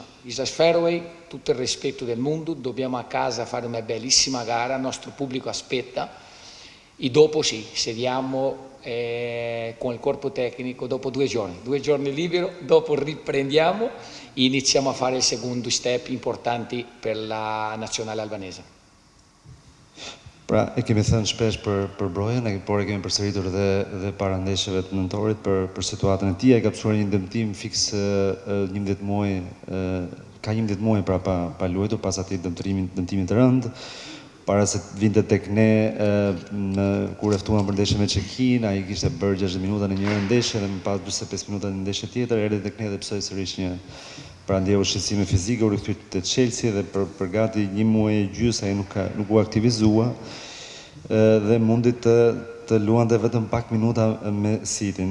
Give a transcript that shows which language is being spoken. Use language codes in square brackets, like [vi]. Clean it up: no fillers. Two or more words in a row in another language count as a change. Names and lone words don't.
[it] Islas Fairway, tutto il rispetto del mondo, dobbiamo a casa fare una bellissima gara, il nostro pubblico aspetta. E dopo sì, sediamo con il corpo tecnico dopo 2 giorni libero, dopo riprendiamo e iniziamo a fare il secondo step importanti per la nazionale albanese. [sq] Pra, e kemi thënë shpesh për Brojen, por e kemi përsëritur dhe para ndeshjeve të nëntorit për situatën e tij, ai ka pasur një dëmtim fiks 11 muaj, ka 11 muaj pra pa luajtur pas atij dëmtimit të rënd. Para se të vinte tek ne kur e ftuan për ndeshjen me Çekin, ai kishte bërë 60 minuta në njëra ndeshje dhe më pas 45 minuta në ndeshje tjetër, erdhi tek ne dhe psoi sërish një prandje ushqisime fizike, u rikthy te Chelsea dhe për gati 1 muaj e gjys ai nuk u aktivizua dhe mundi të luante vetëm pak minuta me Cityn.